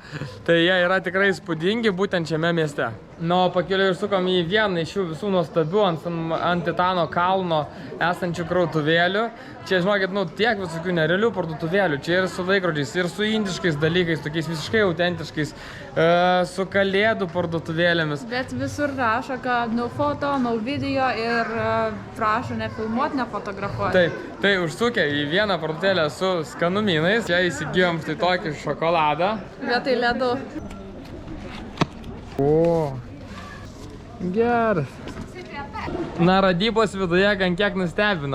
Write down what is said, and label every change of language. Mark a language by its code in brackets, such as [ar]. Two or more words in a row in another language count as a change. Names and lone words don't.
[lt] Tai jie yra tikrai įspūdingi būtent šiame mieste. Na, o pakeliui užsukom į vieną iš šių visų nuostabių ant Titano kalno esančių krautuvėlių. Čia, žinokit, tiek visokių nerealių parduotuvėlių. Čia ir su laikrodžiais, ir su indiškais dalykais, tokiais visiškai autentiškais, su kalėdų parduotuvėlėmis. Bet visur rašo, kad [en] no foto, no video [lt] ir prašo nefilmuoti, nefotografuoti. Taip, tai užsukę į vieną parduotuvėlę su skanumynais, čia įsigijom štai tokį šokoladą. Vietoj ledų. O, geras. Na, radybos viduje gan kiek nustebino.